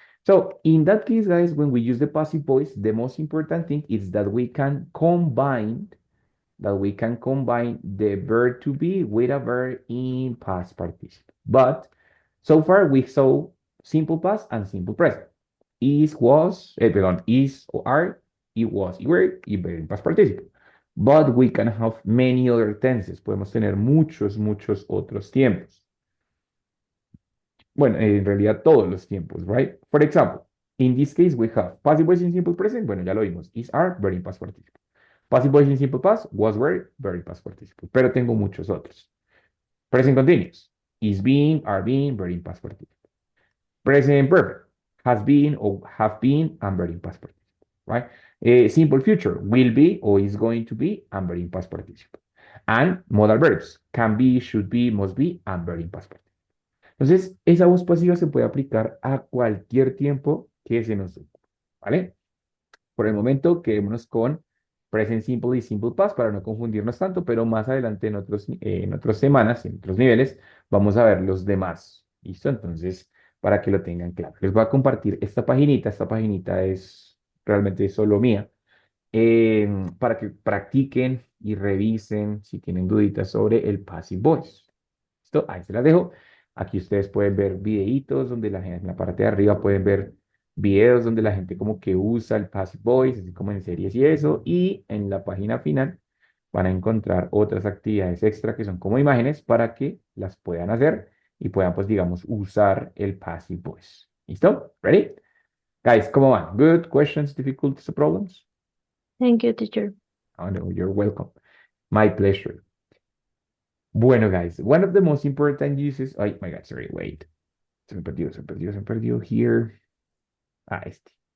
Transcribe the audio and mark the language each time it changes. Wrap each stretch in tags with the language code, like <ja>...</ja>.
<en>So in that case, guys, when we use the passive voice, the most important thing is that we can combine the verb to be with a verb in past participle. But so far we saw simple past and simple present. Is, was, perdón, is or are, it was, it were, y verb in past participle. But we can have many other tenses.</en> <es>Podemos tener muchos otros tiempos. Bueno, en realidad todos los tiempos, right?</es> <en>For example, in this case we have passive voice in simple present.</en> <es>Bueno, ya lo vimos.</es> <en>Is, are, verb in past participle. Passive voice in simple past, was, were, very past participle.</en> <es>Pero tengo muchos otros.</es> <en>Present continuous, is being, are being, very past participle. Present perfect, has been or have been, and very past participle. Right? Simple future, will be or is going to be, and very past participle. And modal verbs, can be, should be, must be, and very past participle.</en> <es>Entonces, esa voz pasiva se puede aplicar a cualquier tiempo que se nos ocupe. ¿Vale? Por el momento, quedémonos con present simple y simple past para no confundirnos tanto, pero más adelante en otras semanas, en otros niveles, vamos a ver los demás. ¿Listo? Entonces, para que lo tengan claro. Les voy a compartir esta paginita es realmente solo mía, para que practiquen y revisen si tienen duditas sobre el passive voice. ¿Listo? Ahí se las dejo. Aquí ustedes pueden ver videitos donde la gente en la parte de arriba pueden ver videos donde la gente como que usa el passive voice, así como en series y eso, y en la página final van a encontrar otras actividades extra que son como imágenes para que las puedan hacer y puedan, pues, digamos, usar el passive voice. ¿Listo? Ready? Guys, ¿cómo van? Good?</es> <en>Questions, difficulties, or problems? Thank you, teacher. Oh, no, you're welcome. My pleasure. Bueno, guys, one of the most important uses. Oh my God, sorry, wait.</en> <es>Se me perdió here. Este.</es>